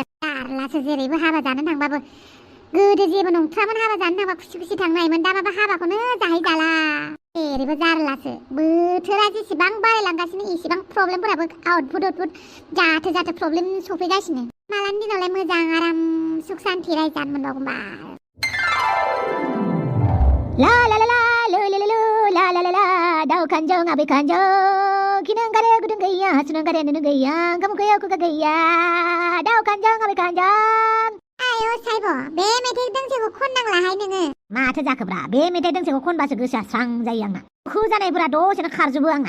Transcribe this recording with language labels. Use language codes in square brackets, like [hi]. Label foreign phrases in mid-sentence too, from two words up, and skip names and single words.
[brx] जारलासो, जेरैबो हाबा जानो थांबाबो। गोदो जेबो नंथ्रामोन, हाबा जानो थांबा खुसि थांनो हायोमोन। दा माबा हाबाखौनो जाहैजाला। जेरैबो जारलासो। बोथोरा जेसेबां बारायलांगासिनो एसेबां प्रब्लेमफोराबो आउटपुट जाथो प्रब्लेम सफैगासिनो। मालानि दिनावलाय मोजां आराम सुख सान्थि रायजानो मोनबावगोनबा। ला ला ला ला लो लो लो ला ला ला ला दाउ खानजों आबै खानजों गिनं गारे गुदुं गैया सुनं गारे नुनो गैया गाम गैया खुगा गैया दाउ खानजों आबै खानजों। आय' साइब', बे मेथाइ दोंसेखौ खननांलाहाय नोङो। माथो जाखोब्रा, बे मेथाइ दोंसेखौ खनबासो गोसोआ स्रां जायो आंना। दुखु जानायफोरा दसेनो खारजोबो आंना।